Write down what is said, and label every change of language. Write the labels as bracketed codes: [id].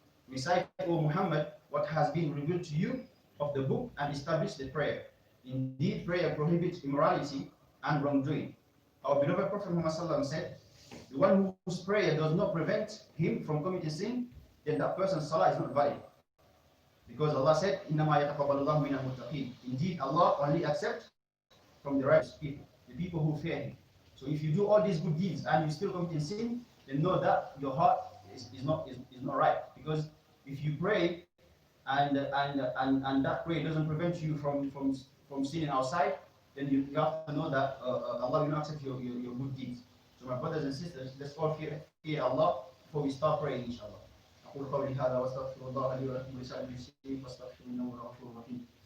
[en] Recite, O Muhammad, what has been revealed to you of the book and establish the prayer. Indeed, prayer prohibits immorality and wrongdoing. Our beloved Prophet Muhammad said, the one whose prayer does not prevent him from committing sin, then that person's salah is not valid. Because Allah said, [ar] إِنَّمَا يَتَقَبَّلُ اللَّهُ مِنَ الْمُتَّقِينَ. [en] Indeed, Allah only accepts from the righteous people, the people who fear Him. So if you do all these good deeds and you still commit sin, then know that your heart is not right. Because if you pray and that prayer doesn't prevent you from sinning outside, then you have to know that Allah will not accept your good deeds. So my brothers and sisters, let's all fear Allah before we start praying, inshallah. [ar] أقول قولي هذا وأستغفر الله لي ولكم ولسائر المسلمين فاستغفروه إنه هو الغفور الرحيم.